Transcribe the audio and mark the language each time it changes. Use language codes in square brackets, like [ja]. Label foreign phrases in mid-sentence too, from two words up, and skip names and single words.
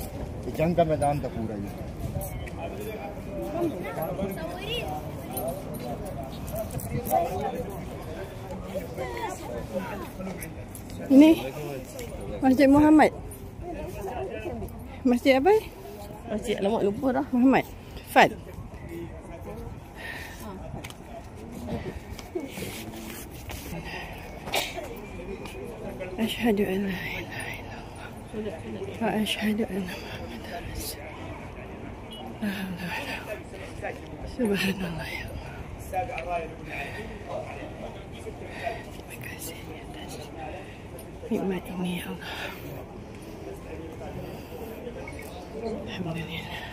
[hi] ये जंग का मैदान था पूरा ये। [ms] Ini Masjid Muhammad. Masjid apa? Masjid alamak lupa dah. Muhammad. Fad. [ar] أشهد أن لا إله إلا الله وأشهد أن محمدا رسول الله. سبحان الله يا الله. [ms] Terima kasih atas nikmat ini [ar] يا الله. [ms] Alhamdulillah.